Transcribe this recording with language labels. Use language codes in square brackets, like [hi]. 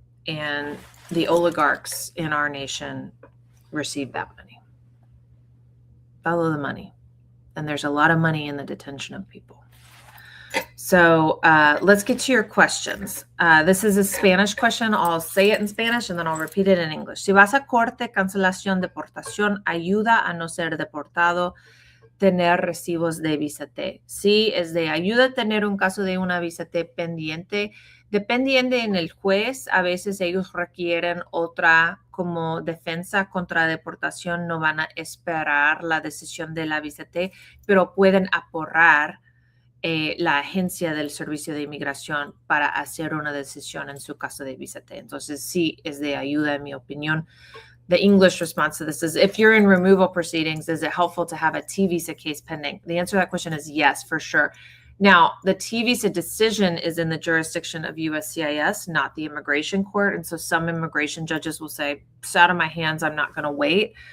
[en] And the oligarchs in our nation receive that money. Follow the money. And there's a lot of money in the detention of people. So let's get to your questions. This is a Spanish question. I'll say it in Spanish and then I'll repeat it in English. [es] Si vas a corte, cancelación, deportación, ayuda a no ser deportado, tener recibos de visa T. Sí, es de ayuda a tener un caso de una visa T pendiente. Dependiendo en el juez, a veces ellos requieren otra como defensa contra deportación. No van a esperar la decisión de la visa T, pero pueden aporrar la agencia del servicio de inmigración para hacer una decisión en su caso de visa T. Entonces, sí, es de ayuda, en mi opinión. [en] The English response to this is, if you're in removal proceedings, is it helpful to have a T visa case pending? The answer to that question is yes, for sure. Now, the T visa decision is in the jurisdiction of USCIS, not the immigration court. And so some immigration judges will say, it's out of my hands, I'm not going to wait.